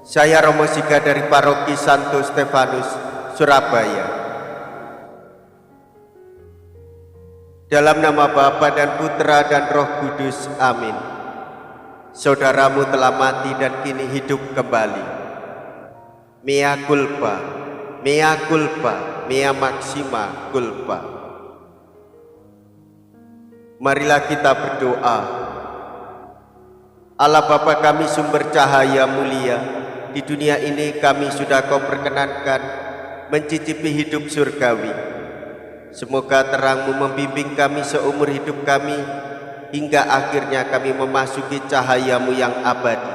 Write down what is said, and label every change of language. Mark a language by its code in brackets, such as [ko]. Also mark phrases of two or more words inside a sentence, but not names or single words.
[id] Saya Romo Siga dari Paroki Santo Stefanus, Surabaya. Dalam nama Bapa dan Putra dan Roh Kudus, amin. Saudaramu telah mati dan kini hidup kembali. [la] Mea culpa, mea culpa, mea maxima culpa. [id] Marilah kita berdoa. Allah Bapa kami sumber cahaya mulia, di dunia ini kami sudah Kau perkenankan mencicipi hidup surgawi. Semoga terang-Mu membimbing kami seumur hidup kami, hingga akhirnya kami memasuki cahaya-Mu yang abadi.